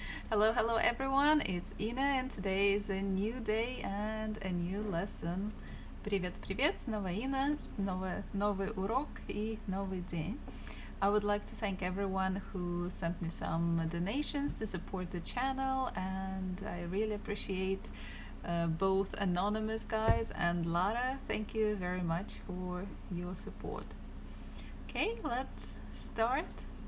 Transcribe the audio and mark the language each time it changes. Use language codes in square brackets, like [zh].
[en] Hello everyone, it's Ina and today is a new day and a new lesson. [ru] Привет, снова Ина, снова новый урок и новый день. [en] I would like to thank everyone who sent me some donations to support the channel, and I really appreciate both anonymous guys and Lara. Thank you very much for your support. Okay, let's start.